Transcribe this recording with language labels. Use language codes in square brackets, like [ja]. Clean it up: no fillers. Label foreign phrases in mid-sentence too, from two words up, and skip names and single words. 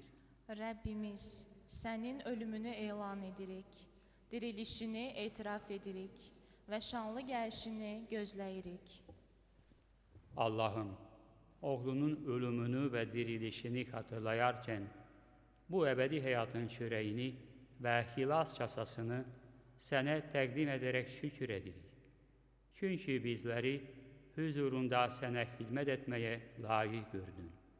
[az] Rəbbimiz, sənin ölümünü elan edirik, dirilişini etiraf edirik və şanlı gəlişini gözləyirik. [tr] Allah'ım, oğlunun ölümünü ve dirilişini hatırlayarken bu ebedi hayatın çöreğini ve hilas kasasını sana təqdim ederek şükür edirik. Çünkü bizleri huzurunda sana hizmet etmeye layık gördün.